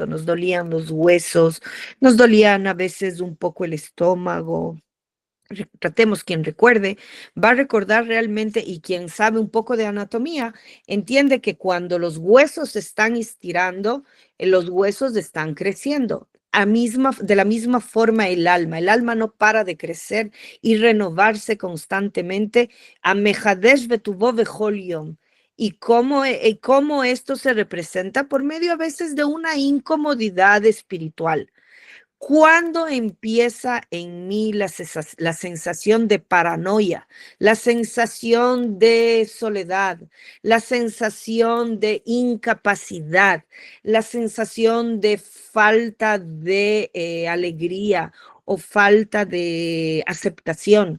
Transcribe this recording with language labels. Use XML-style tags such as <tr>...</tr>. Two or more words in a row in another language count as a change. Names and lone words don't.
<es>Nos dolían los huesos, nos dolían a veces un poco el estómago, tratemos, quien recuerde, va a recordar realmente, y quien sabe un poco de anatomía, entiende que cuando los huesos se están estirando, los huesos están creciendo. De la misma forma el alma no para de crecer y renovarse constantemente.</es> <he>מחדש בטובו בכל יום.</he> <es>¿Y cómo esto se representa? Por medio a veces de una incomodidad espiritual. ¿Cuándo empieza en mí la sensación de paranoia, la sensación de soledad, la sensación de incapacidad, la sensación de falta de alegría o falta de aceptación?</es>